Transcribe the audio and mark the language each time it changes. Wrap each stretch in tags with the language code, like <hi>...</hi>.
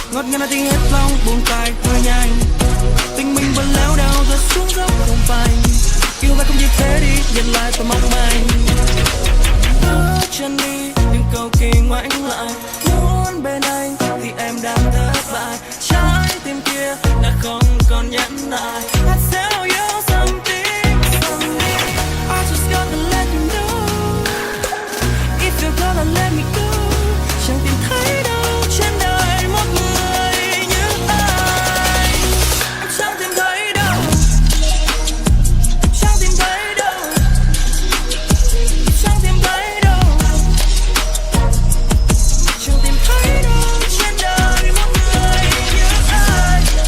<vi>Nghe nói tiếng hết lòng buông tay hơi nhanh. Tình mình vẫn leo đeo rơi xuống dốc không phanh. Yêu vậy không như thế đi, nhìn lại tôi mong manh. Bước chân đi, những câu kỳ ngoảnh lại. Muốn bên anh thì em đang thất bại. Trái tim kia đã không còn nhẫn nại.</vi> <en>I tell you something, something. I just gotta let you know. If you're gonna let me go,</en> <vi>chẳng tìm thấy đâu trên đời một người như anh. Em chẳng tìm thấy đâu, chẳng tìm thấy đâu, chẳng tìm thấy đâu, chẳng tìm thấy đâu trên đời một người như anh.</vi>